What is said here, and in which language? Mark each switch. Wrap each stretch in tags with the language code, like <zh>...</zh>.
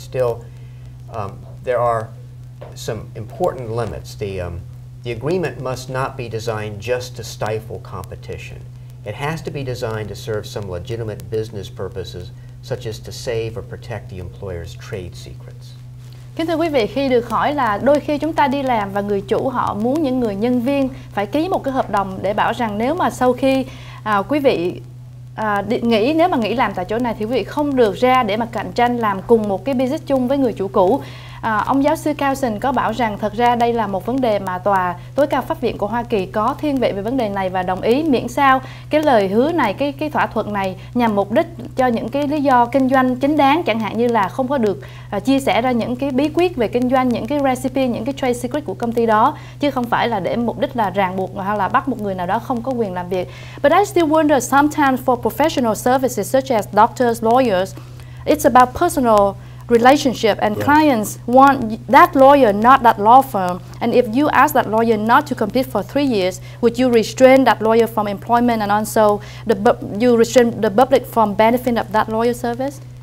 <en>Still, there are some important limits. The agreement must not be designed just to stifle competition. It has to be designed to serve some legitimate business purposes, such as to save or protect the employer's trade secrets.</en> <vi>Kính thưa quý vị, khi được hỏi là đôi khi chúng ta đi làm và người chủ họ muốn những người nhân viên phải ký một cái hợp đồng để bảo rằng nếu mà sau khi quý vị nếu mà nghỉ làm tại chỗ này thì quý vị không được ra để mà cạnh tranh làm cùng một cái business chung với người chủ cũ. Ông giáo sư Carlson có bảo rằng thật ra đây là một vấn đề mà tòa tối cao pháp viện của Hoa Kỳ có thiên vị về vấn đề này và đồng ý miễn sao cái lời hứa này, cái thỏa thuận này nhằm mục đích cho những cái lý do kinh doanh chính đáng, chẳng hạn như là không có được chia sẻ ra những cái bí quyết về kinh doanh, những cái recipe, những cái trade secret của công ty đó, chứ không phải là để mục đích là ràng buộc hay là bắt một người nào đó không có quyền làm việc.</vi> <en>But I still wonder sometimes for professional services such as doctors, lawyers, it's about personal relationship, and clients want that lawyer, not that law firm. And if you ask that lawyer not to compete for 3 years, would you restrain that lawyer from employment, and also you restrain the public from benefiting of that lawyer service?</en>